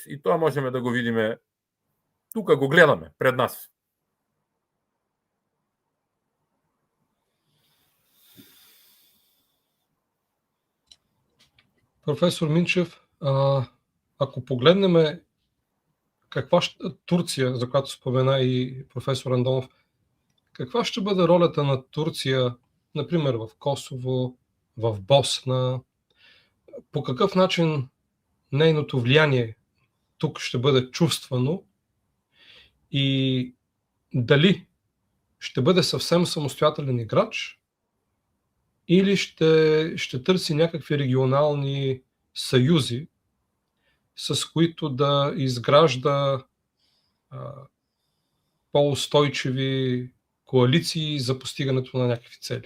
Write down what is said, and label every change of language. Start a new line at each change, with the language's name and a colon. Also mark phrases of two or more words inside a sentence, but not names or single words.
Macedonian: И тоа можеме да го видиме, тука го гледаме пред нас. Професор Минчев, ако погледнеме каква Турција,
Bulgarian: за която спомена и професор Андонов, каква ще бъде ролята на Турција, например в Косово, в Босна, по какъв начин нейното влияние тук ще бъде чувствано и дали ще бъде съвсем самостоятелен играч или ще търси някакви регионални съюзи, с които да изгражда по-устойчиви коалиции за постигането на някакви цели.